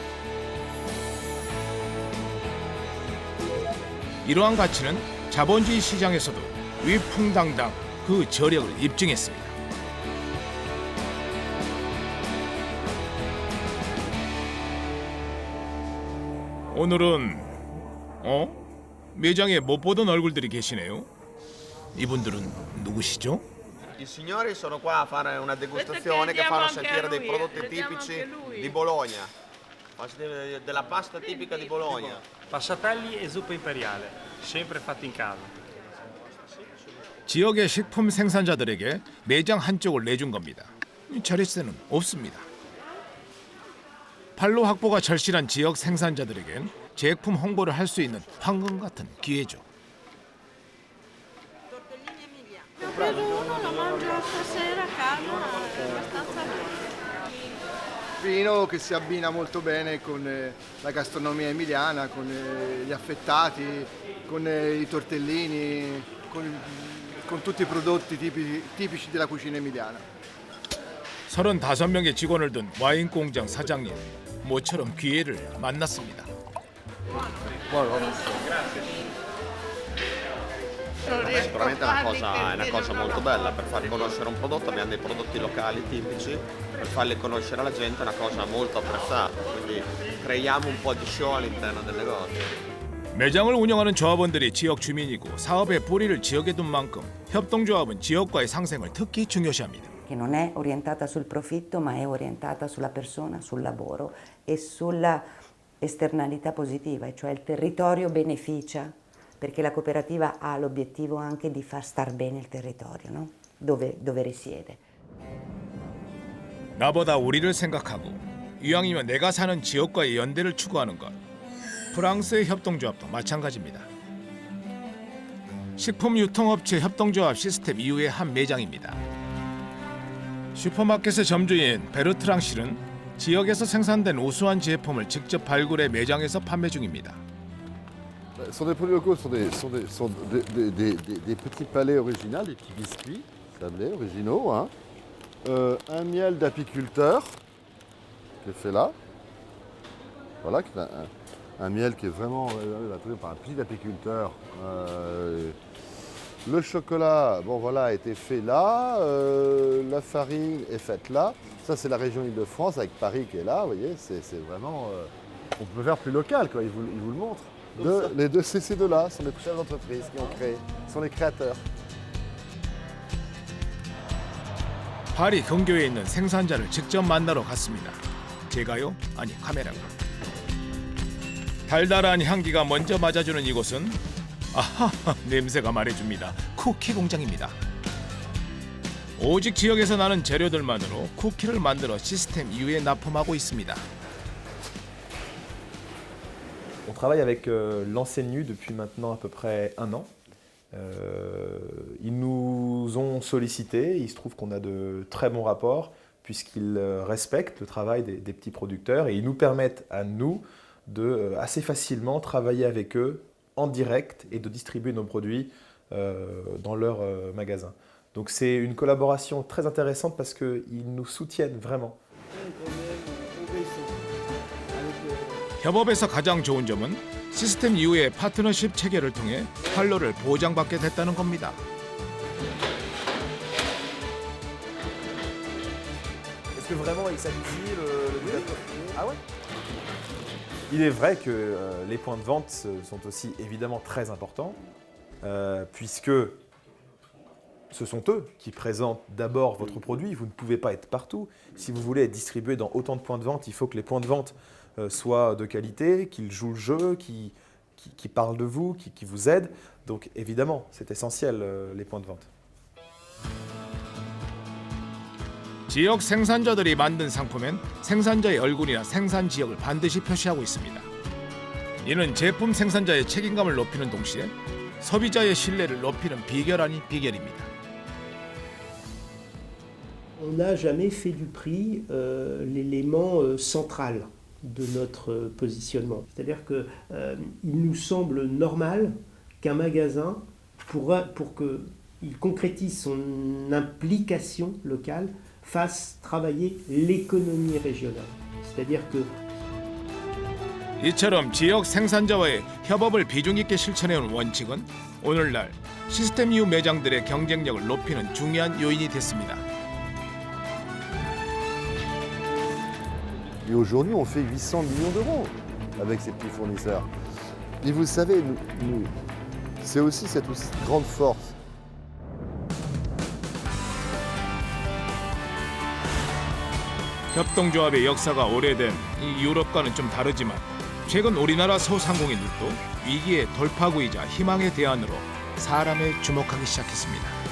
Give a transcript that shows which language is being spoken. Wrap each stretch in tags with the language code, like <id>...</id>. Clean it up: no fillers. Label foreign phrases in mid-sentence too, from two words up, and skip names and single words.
<ko>이러한 가치는 자본주의 시장에서도 위풍당당 그 저력을 입증했습니다. 오늘은 매장에 못 보던 얼굴들이 계시네요. 이분들은 누구시죠?</ko> <it>I signori sono qua a fare una degustazione che fanno sentire dei prodotti tipici di Bologna. Della pasta tipica di Bologna. Passatelli e zuppa imperiale, sempre fatti in casa.</it> <ko>지역의 식품 생산자들에게 매장 한쪽을 내준 겁니다. 자릿세는 없습니다. 판로 확보가 절실한 지역 생산자들에겐 제품 홍보를 할 수 있는 황금 같은 기회죠.</ko> <it>Ne ho preso uno, lo mangio stasera a casa, è abbastanza buono. Vino che si abbina molto bene con la gastronomia emiliana, con gli affettati, con i tortellini, con tutti i prodotti tipici della cucina emiliana.</it> <ko>35명의 직원을 둔 와인 공장 사장님, 모처럼 기회를 만났습니다.</ko> <it>Sicuramente è una cosa molto bella per far conoscere un prodotto, abbiamo dei prodotti locali tipici, per farli conoscere alla gente è una cosa molto apprezzata, quindi creiamo un po' di show all'interno del negozio.</it> <ko>매장을 운영하는 조합원들이 지역 주민이고 사업의 뿌리를 지역에 둔 만큼 협동조합은 지역과의 상생을 특히 중요시합니다.</ko> <it>Che non è orientata sul profitto ma è orientata sulla persona, sul lavoro e sulla esternalità positiva, cioè il territorio beneficia perché la cooperativa ha l'obiettivo anche di far star bene il territorio, no? dove risiede.</it> <ko>나보다 우리를 생각하고 이왕이면 내가 사는 지역과의 연대를 추구하는 것. 프랑스의 협동조합도 마찬가지입니다. 식품 유통업체 협동조합 시스템 이후의 한 매장입니다. 슈퍼마켓의 점주인 베르트랑 씨는 지역에서 생산된 우수한 제품을 직접 발굴해 매장에서 판매 중입니다.</ko> <fr>Ce sont des produits locaux, ce sont des petits palais originaux, des petits biscuits sablés originaux. Hein. Un miel d'apiculteur qui est fait là. Voilà, un miel qui est vraiment trouvé par un petit apiculteur. Le chocolat, bon voilà, a été fait là. La farine est faite là. Ça, c'est la région Île-de-France avec Paris qui est là. Vous voyez, c'est vraiment. On peut faire plus local, quoi. Ils vous le montrent. Les deux, ces deux-là sont les chefs d'entreprise qui ont créé, sont les créateurs.</fr> <ko>파리 근교에 있는 생산자를 직접 만나러 갔습니다. 제가요? 아니 카메라가. 달달한 향기가 먼저 맞아주는 이곳은 아하 냄새가 말해줍니다. 쿠키 공장입니다. 오직 지역에서 나는 재료들만으로 쿠키를 만들어 시스템 이후에 납품하고 있습니다.</ko> <fr>On travaille avec l'Enseigne depuis maintenant à peu près 1 an. Ils nous ont sollicité, il se trouve qu'on a de très bons rapports puisqu'ils respectent le travail des petits producteurs et ils nous permettent à nous de assez facilement travailler avec eux en direct et de distribuer nos produits dans leurs magasins. Donc c'est une collaboration très intéressante parce qu'ils nous soutiennent vraiment.</fr> <ko>협업에서 가장 좋은 점은 시스템 이후의 파트너십 체결을 통해 판로를 보장받게 됐다는 겁니다.</ko> <fr>Est-ce que vraiment il satisfait le Ah ouais. Il est vrai que les points de vente sont aussi évidemment très importants puisque Ce sont eux qui présentent d'abord votre produit. Vous ne pouvez pas être partout. Si vous voulez être distribué dans autant de points de vente, il faut que les points de vente soient de qualité, qu'ils jouent le jeu, qui parlent de vous, qui vous aident. Donc évidemment, c'est essentiel, les points de vente.</fr> <ko>지역 생산자들이 만든 상품엔 생산자의 얼굴이나 생산 지역을 반드시 표시하고 있습니다. 이는 제품 생산자의 책임감을 높이는 동시에 소비자의 신뢰를 높이는 비결 아닌 비결입니다.</ko> <fr>On n'a jamais fait du prix l'élément central de notre positionnement. C'est-à-dire qu'il nous semble normal qu'un magasin, pour qu'il concrétise son implication locale, fasse travailler l'économie régionale. C'est-à-dire que</fr> <ko>이처럼 지역 생산자와의 협업을 비중 있게 실천해온 원칙은 오늘날 시스템 이후 매장들의 경쟁력을 높이는 중요한 요인이 됐습니다.</ko> <fr>Et aujourd'hui, on fait 800 millions d'euros avec ces petits fournisseurs. Et vous savez, c'est aussi cette grande force.</fr> <ko>협동조합의 역사가 오래된 이 유럽과는 좀 다르지만 최근 우리나라 소상공인들도 위기의 돌파구이자 희망의 대안으로 사람에 주목하기 시작했습니다.</ko>